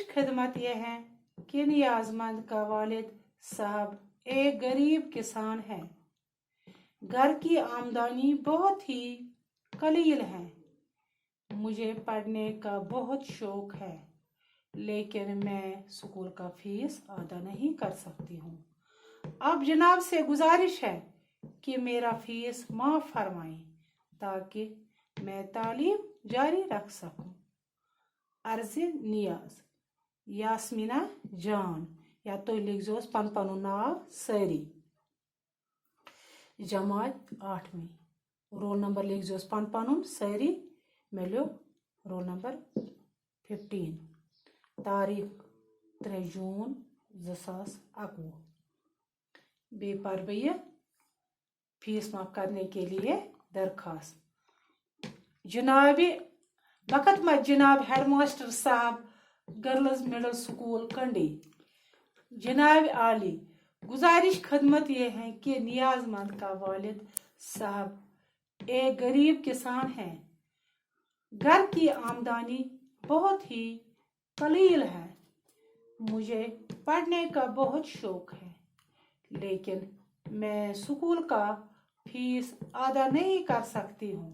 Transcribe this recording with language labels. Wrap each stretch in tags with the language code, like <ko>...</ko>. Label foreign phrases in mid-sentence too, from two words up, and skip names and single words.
<ur>خدمت یہ ہے کہ نیازمند کا والد صاحب ایک غریب کسان ہے، گھر کی آمدنی بہت ہی قلیل ہے، مجھے پڑھنے کا بہت شوق ہے، لیکن میں اسکول کا فیس ادا نہیں کر سکتی ہوں. اب جناب سے گزارش ہے کہ میرا فیس معاف فرمائیں تاکہ میں تعلیم جاری رکھ سکوں. عرض نیاز</ur> <ks>यास्मीना जान, या तो लिख जोस पन पनुन नाव सारी, जमात 8वीं,</ks> <en>roll number</en> <ks>लिख जोस पन पनुन सारी, मे लिख</ks> <en>roll number</en> <ks>15, तारीख 3 जून 2021।</ks> <ur>بے پر بہ فیس معاف کرنے کے لیے درخواست. جناب بخدمت جناب ہیڈماسٹر صاحب، گرلز مڈل اسکول کنڈی، جناب عالی، گزارش خدمت یہ ہے کہ نیازمند کا والد صاحب ایک غریب کسان ہے، گھر کی آمدنی بہت ہی قلیل ہے، مجھے پڑھنے کا بہت شوق ہے، لیکن میں اسکول کا فیس ادا نہیں کر سکتی ہوں.</ur>